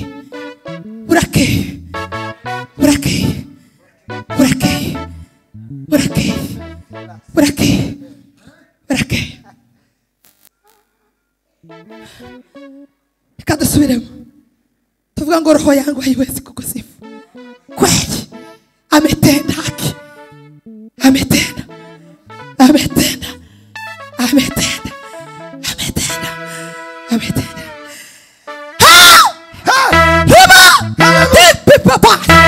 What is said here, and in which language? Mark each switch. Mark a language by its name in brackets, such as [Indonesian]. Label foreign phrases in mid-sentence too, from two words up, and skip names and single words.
[Kinyarwanda] Burakeye. Burakeye. Burakeye. Burakeye. Burakeye. Burakeye. Reka dusubiremo. Tuvuga ngo [Swahili] roho yangu haiwezi kukusifu. Kweli. Ametenda haki. Ametenda. Ametenda. Ametenda. Ametenda. Ametenda. Tipi papa.